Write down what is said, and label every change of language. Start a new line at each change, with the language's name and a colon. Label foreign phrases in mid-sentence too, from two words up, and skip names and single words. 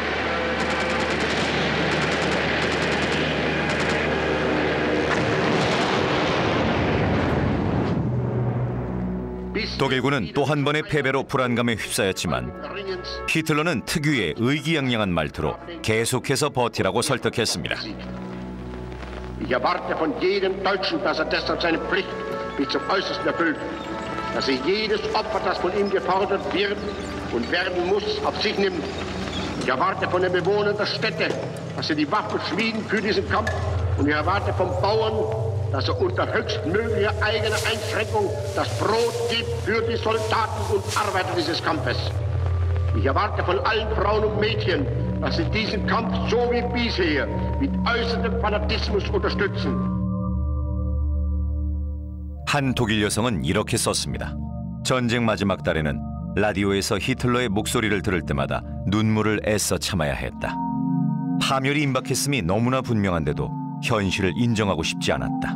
Korean: 독일군은 또 한 번의 패배로 불안감에 휩싸였지만 히틀러는 특유의 의기양양한 말투로 계속해서 버티라고 설득했습니다.
German: Ich erwarte von jedem Deutschen, dass deshalb seine Pflicht bis zum Äußersten erfüllt, dass jedes Opfer, das von ihm gefordert wird und werden muss, auf sich nimmt. Ich erwarte von den Bewohnern der Städte, dass sie die Waffen schmieden für diesen Kampf, und ich erwarte vom Bauern, dass unter höchstmöglicher eigener Einschränkung das Brot gibt für die Soldaten und Arbeiter dieses Kampfes. Ich erwarte von allen Frauen und Mädchen, dass sie diesen Kampf so wie bisher mit äußerem Fanatismus unterstützen.
Korean: 한 독일 여성은 이렇게 썼습니다. 전쟁 마지막 달에는 라디오에서 히틀러의 목소리를 들을 때마다 눈물을 애써 참아야 했다. 파멸이 임박했음이 너무나 분명한데도 현실을 인정하고 싶지 않았다.